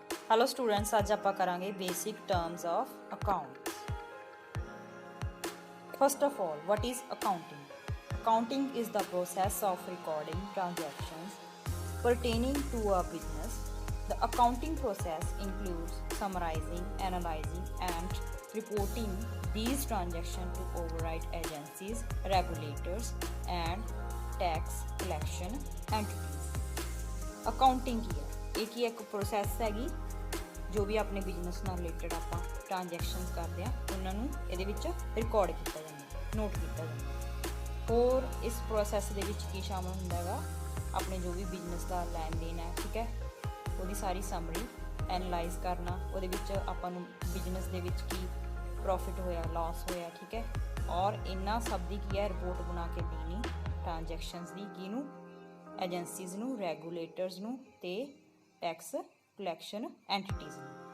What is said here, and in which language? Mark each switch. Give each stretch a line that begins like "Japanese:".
Punjabi: Hello students, अज आप करांगे basic terms of accounts.
English: First of all, what is accounting? Accounting is the process of recording transactions pertaining to a business. The accounting process includes summarizing, analyzing, and reporting these transactions to override agencies, regulators, and tax collection entities.
Punjabi: Accounting की है, एक ही एक process हैगी जो भी अपने business ਨਾਲ related ਆਪਾਂ ਟ੍ਰਾਂਜੈਕਸ਼ਨਸ ਕਰਦੇ ਆ ਉਹਨਾਂ ਨੂੰ ਇਹਦੇ ਵਿੱਚ ਰਿਕਾਰਡ ਕੀਤਾ ਜਾਂਦਾ, ਨੋਟ ਕੀਤਾ ਜਾਂਦਾ। ਹੋਰ ਇਸ ਪ੍ਰੋਸੈਸ ਦੇ ਵਿੱਚ ਕੀ ਸ਼ਾਮਲ ਹੁੰਦਾ ਹੈਗਾ, ਆਪਣੇ ਜੋ ਵੀ ਬਿਜ਼ਨਸ ਦਾ ਲੈਣ ਦੇਣ ਹੈ, ਠੀਕ ਹੈ, ਉਹਦੀ ਸਾਰੀ ਸਮਰੀ ਐਨਾਲਾਈਜ਼ ਕਰਨਾ, ਉਹਦੇ ਵਿੱਚ ਆਪਾਂ ਨੂੰ ਬਿਜ਼ਨਸ ਦੇ ਵਿੱਚ ਕੀ ਪ੍ਰੋਫਿਟ ਹੋਇਆ, ਲਾਸ ਹੋਇਆ, ਠੀਕ ਹੈ, ਔਰ ਇਹਨਾਂ ਸਭ ਦੀ ਕੀ ਹੈ ਰਿਪੋਰਟ ਬਣਾ ਕੇ ਦੇਣੀ ਟ੍ਰਾਂਜੈਕਸ਼ਨਸ ਦੀ, ਕਿਹਨੂੰ, ਏਜੰਸੀਜ਼ ਨੂੰ, ਰੈਗੂਲੇਟਰਸ ਨੂੰ ਤੇ ਟੈਕਸ ਕਲੈਕਸ਼ਨ ਐਂਟੀਟੀਜ਼ ਨੂੰ।